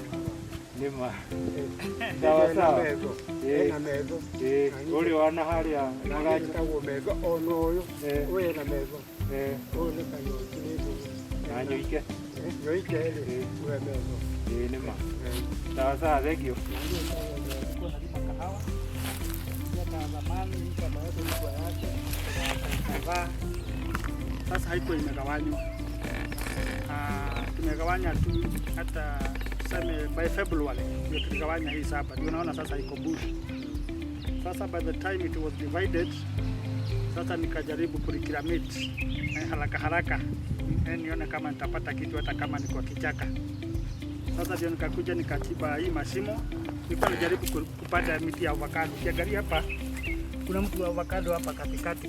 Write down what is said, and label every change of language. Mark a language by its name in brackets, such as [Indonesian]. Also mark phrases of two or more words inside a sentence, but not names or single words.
[Kikuyu] nĩma [Swahili] sawa sawa [Kikuyu] ena metho ũrĩ wana harĩa nagagĩtagwo metho ona ũyũ ũyũ ena metho ũyũ nĩ kanyonji nĩ ndũĩ na nyoike nyoike rĩ ũyũ metho nĩma [Swahili] sawa sawa [Kikuyu] thengio. [Swahili] Sasa haikuwa imegawanywa, tumegawanya tu hata tuseme [English] by February [Swahili] ndio tuligawanya hii saba, ndio unaona sasa iko bush. [English] Sasa by the time it was divided, [Swahili] sasa nikajaribu kurikiramit haraka haraka nione kama nitapata kitu hata kama niko kichaka. Sasa ndio nikakuja nikachimba hii mashimo, nilikuwa najaribu kupata miti ya avocado. Ukiangalia hapa kuna mti wa avocado hapa katikati.